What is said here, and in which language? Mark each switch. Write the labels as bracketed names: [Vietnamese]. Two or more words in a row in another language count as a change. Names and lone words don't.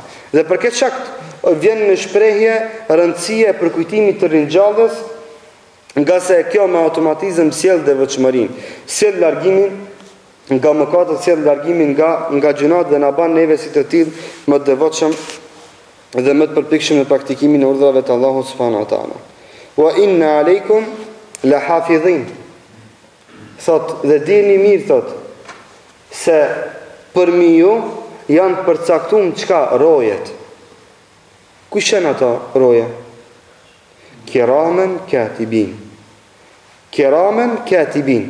[Albanian] Dhe për këtë shkak vjen në shprehje rëndësia e përkujtimit të ringjalljes, nga se kjo me automatizëm sjell devotshmërinë, sjell largimin nga mëkatet, sjell largimin nga gjunat dhe na bën neve si të tillë më të devotshëm dhe më të përpikshëm në praktikimin e urdhrave të Allahut [Arabic] سبحانه وتعالى. وإن عليكم لحافظين. [Albanian] Thot, dhe dini mirë, thot, se për mi ju janë përcaktuar çka rojet. Kush janë ato roje? [Arabic] كراما كاتبين. كراما كاتبين.